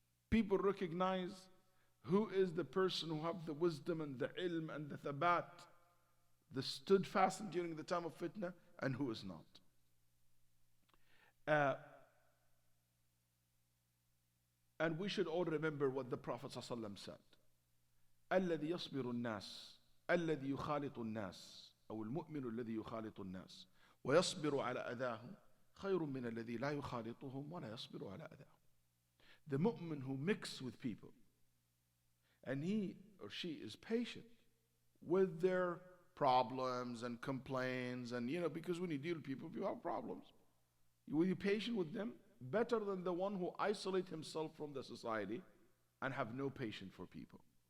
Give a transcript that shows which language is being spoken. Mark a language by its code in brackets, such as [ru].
[en] People recognize who is the person who have the wisdom and the ilm and the thabat, the stood fast during the time of fitna, and who is not. And we should all remember what the Prophet ﷺ said. [ar] الذي يصبر الناس الذي يخالط الناس أو المؤمن الذي يخالط الناس ويصبر على أذاهم خير من الذي لا يخالطهم ولا يصبر على أذاهم. [en] The mu'min who mixes with people and he or she is patient with their problems and complaints, and because when you deal with people, you have problems. Will you be patient with them? Better than the one who isolates himself from the society and have no patience for people.